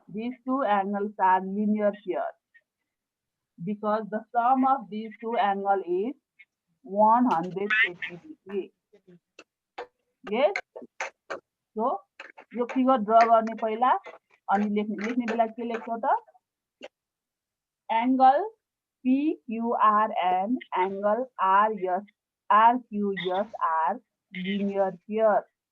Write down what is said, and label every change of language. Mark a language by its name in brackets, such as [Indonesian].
[English] These two angles are linear pair because the sum of these two angles is 180 degrees. Yes. [Nepali] So यो figure draw गर्ने पहिला अनि लेख्ने बेला के लेख्छौ त? [English] Angle PQR and angle RQS are linear pair.